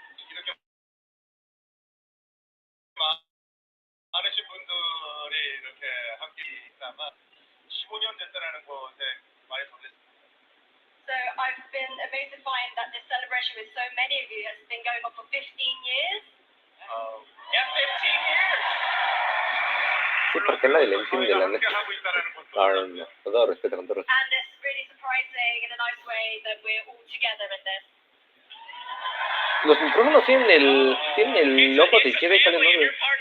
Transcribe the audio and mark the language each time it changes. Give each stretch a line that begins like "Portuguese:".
Korean: 이렇게 많으신 분들이 이렇게 함께 있다가 15년 됐다라는 것에 많이 놀랐습니다.
English: So I've been amazed to find that this celebration with so many of you has been going on for 15 years. Yeah, 15 years.
Spanish: Sí, porque nadie le entiende la neta. No, con todo respeto, con todo respeto.
English: And it's really surprising in a nice way that we're all together in this.
Spanish: Los micrófonos tienen el logo de Jedi Fallen Order.